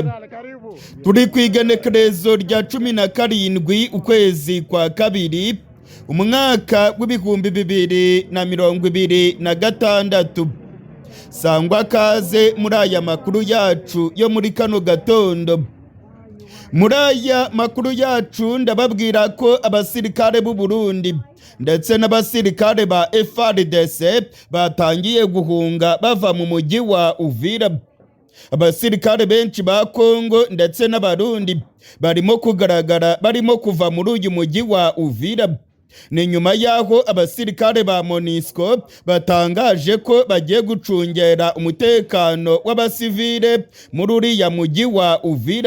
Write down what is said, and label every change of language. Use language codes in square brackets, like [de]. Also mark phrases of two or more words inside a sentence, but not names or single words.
[rw] Turi ku igenekerezo rya 17 ukwezi kwa kabiri umwaka w'ibihumbi 2026. [rn] Sangwa kaze muri aya makuru yacu yo muri kano gatondo. [rw] Muri aya makuru yacu ndababwira ko abasirikare b'u Burundi ndetse n'abasirikare ba FARDC batangiye guhunga bava mu mujyi wa Uvira. Abasirikare benshi ba Kongo ndetse n'abarundi barimo kugaragara barimo kuva muri uyu mujyi wa Uvira. Ni nyuma yaho abasirikare ba MONUSCO batangaje ko bagiye gucungera umutekano w'abasivile muri uriya mujyi wa Uvira.